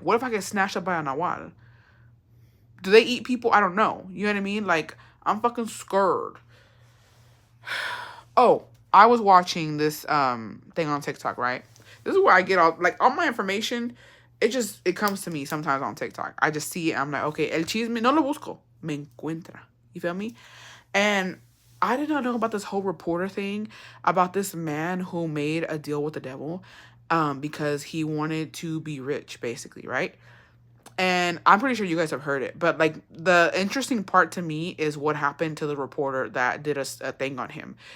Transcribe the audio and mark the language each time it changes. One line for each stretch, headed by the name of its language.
English: What if I get snatched up by a Nahual? Do they eat people? I don't know. You know what I mean? Like, I'm fucking scared. Oh, I was watching this thing on TikTok, right? This is where I get all my information. It comes to me sometimes on TikTok. I just see it. I'm like, okay,
Spanish: el chisme no lo busco, me encuentra.
English: You feel me? And I did not know about this whole reporter thing about this man who made a deal with the devil, because he wanted to be rich, basically, right? And I'm pretty sure you guys have heard it, but like the interesting part to me is what happened to the reporter that did a thing on him.